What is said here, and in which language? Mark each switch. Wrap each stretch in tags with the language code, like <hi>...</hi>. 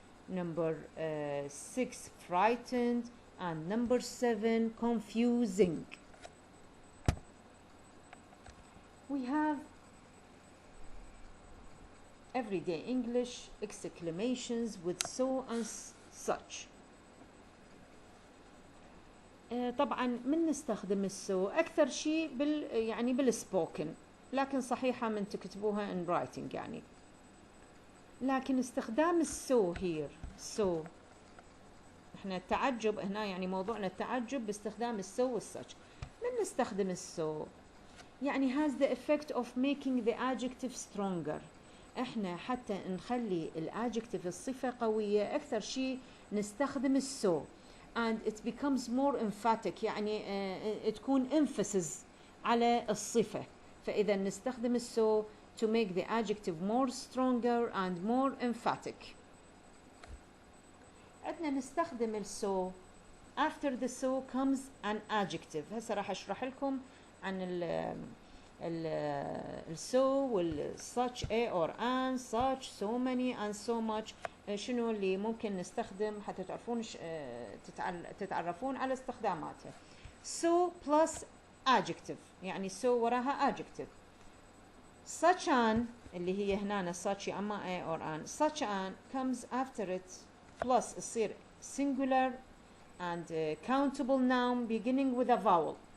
<en>Number 6 frightened, and number 7 confusing. We have everyday English exclamations with so and such.</en> <ar>طبعا من نستخدم السو أكثر شيء يعني بالسبوكن، لكن صحيحة من تكتبوها</ar> <en>in writing</en> <ar>يعني. لكن استخدام السو here so احنا التعجب هنا يعني موضوعنا التعجب باستخدام السو والسج. من نستخدم السو يعني</ar> <en>has the effect of making the adjective stronger.</en> <ar>احنا حتى نخلي الادجكتيف الصفة قوية أكثر شيء نستخدم السو</ar> <en>and it becomes more emphatic</en> <ar>يعني تكون emphasis على الصفة. فإذا نستخدم السو</ar> <en>to make the adjective more stronger and more emphatic.</en> <ar>عندنا نستخدم ال so.</ar> <en>After the so comes an adjective.</en> <ar>هسه راح اشرح لكم عن ال</ar> <en>so وال such a or and such so many and so much.</en> <ar>شنو اللي ممكن نستخدم حتى تعرفون تتعرفون على استخداماتها.</ar> <en>So plus adjective يعني so وراها adjective. Such an اللي هي هنا such يا اما a or an. Such an comes after it plus يصير singular and countable noun beginning with a vowel.</en>